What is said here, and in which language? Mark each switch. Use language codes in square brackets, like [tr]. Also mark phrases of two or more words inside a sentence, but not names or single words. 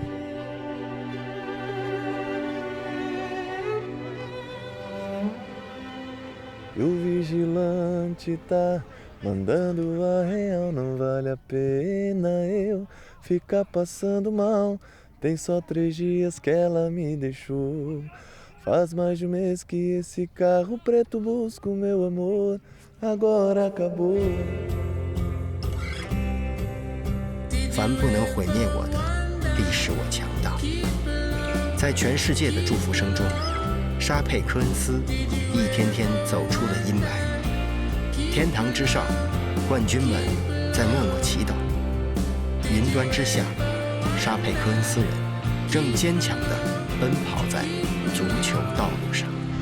[pt] E o vigilante tá mandando a real, não vale a pena eu ficar passando mal. Tem só 3 dias que ela me deixou. Faz mais de 1 mês que esse carro preto busca o meu amor. Agora acabou. [zh] 凡不能毁灭我的，必使我强大。在全世界的祝福声中，沙佩科恩斯一天天走出了阴霾。天堂之上，冠军们在默默祈祷；云端之下，沙佩科恩斯人正坚强地奔跑在足球道路上。